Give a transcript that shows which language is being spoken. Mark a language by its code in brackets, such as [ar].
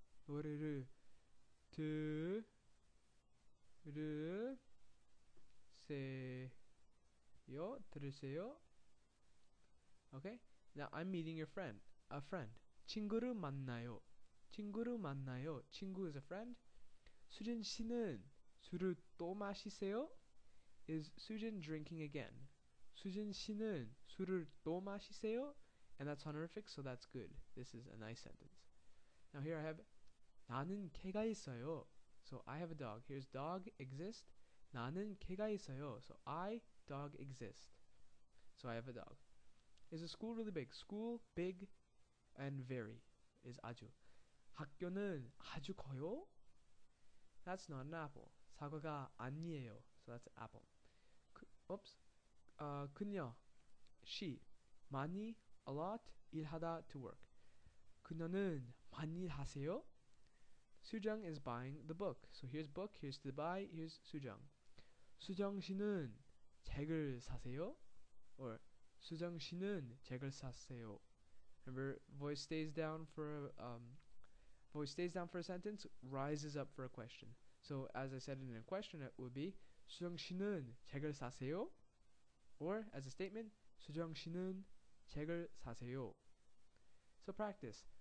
[ko] 노래를 들으세요. Okay? [en] Now I'm meeting your friend. [ko] A friend. 친구를 만나요. 친구를 만나요. [en] 친구 is a friend. [ko] 수진 씨는 술을 또 마시세요? [en] Is Sujin drinking again? [ko] 수진 씨는 술을 또 마시세요? [en] And that's honorific, so that's good. This is a nice sentence. Now here I have 나는 개가 있어요. So I have a dog. Here's dog exist. 나는 개가 있어요. So I dog exist. So I have a dog. Is the school really big? School big and very is 아주. 학교는 아주 커요. That's not an apple. 사과가 아니에요. So that's an apple. Oops. 그녀 she 많이 a lot 일하다 to work. [ko] 그녀는 많이 하세요. [en] 수정 is buying the book. So here's book, here's to buy, here's 수정. [ko] 수정 씨는 책을 사세요? Or 수정 씨는 책을 샀어요. [en] Remember, voice stays down for a sentence, rises up for a question. So as I said in a question, it would be 수정 씨는 책을 사세요? Or as a statement, 수정 씨는 책을 사세요. So practice.